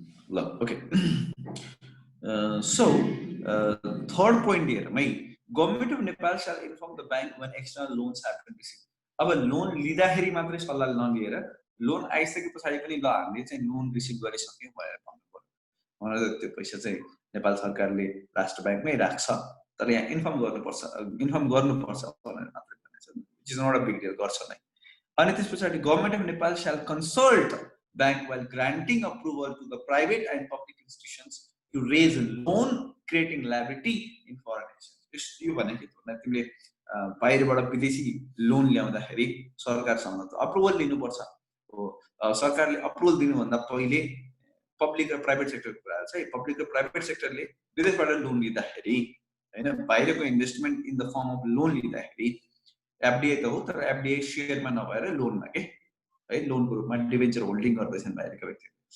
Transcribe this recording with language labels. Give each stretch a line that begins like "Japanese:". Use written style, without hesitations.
English: ल okay, so third point here my government of Nepal shall inform the bank when external loans have been received।
Nepali: अब loan लिँदाखेरि मात्रै सल्लाह नलिएर loan आइसके पछाडि पनि ल हामीले चाहिँ लोन रिसिभ गरिसक्यौँ भनेर भन्नु पर्यो। भनेर त्यो पैसा चाहिँ नेपाल सरकारले राष्ट्र बैंकमै राख्छ, तर यहाँ इन्फर्म गर्नुपर्छ भनेर मात्रै भनेको छ।
English: it is not a big deal,
Nepali: गर्छ नै। अनि त्यस पछाडि
English: Government of Nepal shall consult bank while granting approval to the private and public institutions to raise a loan creating liability in foreign exchange।
Nepali: यो भनेको तिमीले बाहिरबाट विदेशी लोन ल्याउँदाखेरि सरकारसँग त अप्रुभल लिनुपर्छ हो। सरकारले अप्रुभल दिनुभन्दा पहिले पब्लिक र प्राइभेट सेक्टरको कुरा छ। पब्लिक र प्राइभेट सेक्टरले विदेशबाट लोन लिँदाखेरि हैन, बाहिरको
English: investment in the form of loan
Nepali: लिँदाखेरि एफडीआई त हो, तर एफडीआई शेयरमा नभएर लोनमा के है, लोनको रूपमा डिबेन्चर होल्डिङ गर्दैछन् बाहिरका व्यक्तिले।